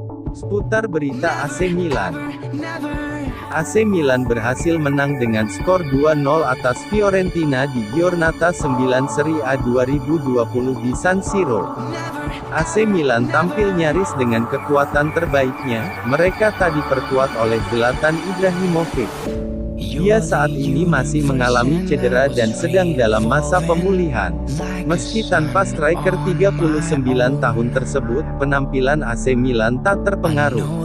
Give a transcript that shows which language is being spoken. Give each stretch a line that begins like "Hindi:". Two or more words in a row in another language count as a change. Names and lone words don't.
Indonesian: Seputar berita AC Milan. AC Milan berhasil menang dengan skor 2-0 atas Fiorentina di Giornata 9 Serie A 2020 di San Siro. AC Milan tampil nyaris dengan kekuatan terbaiknya, mereka tak diperkuat oleh Zlatan Ibrahimovic. Dia saat ini masih mengalami cedera dan sedang dalam masa pemulihan. Meski tanpa striker 39 tahun tersebut, penampilan AC Milan tak terpengaruh.